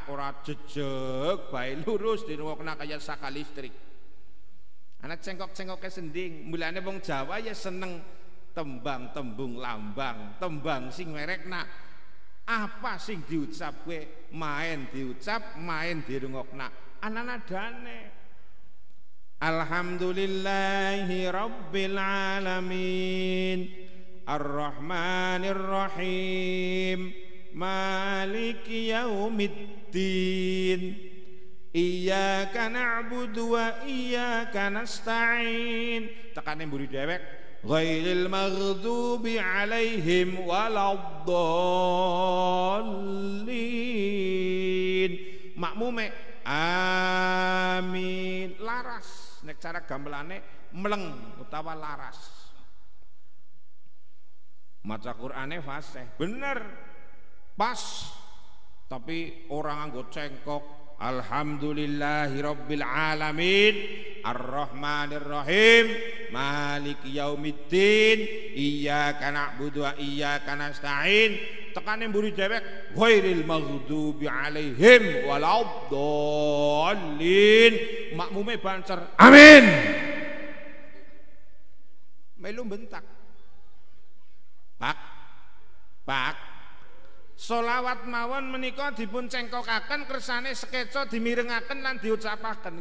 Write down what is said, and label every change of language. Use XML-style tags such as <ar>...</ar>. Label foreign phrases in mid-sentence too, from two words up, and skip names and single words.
<jv>Ora jejeg bae lurus dirungokna kaya saka listrik. Ana cengkok-cengkoke sending. Mulane wong Jawa ya seneng tembang tembung lambang, tembang sing merekna apa sing diucap kowe, main diucap, main dirungokna. Ana nadane.</jv> <ar>الحمد لله رب العالمين. الرحمن الرحيم. مالك يوم الدين. إياك نعبد وإياك نستعين.</ar> <jv>Tekane mburi dhewek.</jv> <ar>غير المغضوب عليهم ولا الضالين.</ar> <jv>Makmume amin. Laras nek cara gamelane mleng utawa laras. Maca Qur'ane fasih, bener, pas, tapi orang nganggo cengkok.</jv> <ar>الحمد لله رب العالمين، الرحمن الرحيم، مالك يوم الدين، إياك نعبد وإياك نستعين.</ar> <jv>Tekane mburi dhewek,</jv> <ar>غير المغضوب عليهم ولا الضالين.</ar> <jv>Makmume bancer, amin. Melu bentak. Pak, solawat mawon menika dipun cengkokaken kersane sekeca dimirengaken lan diucapaken.</jv>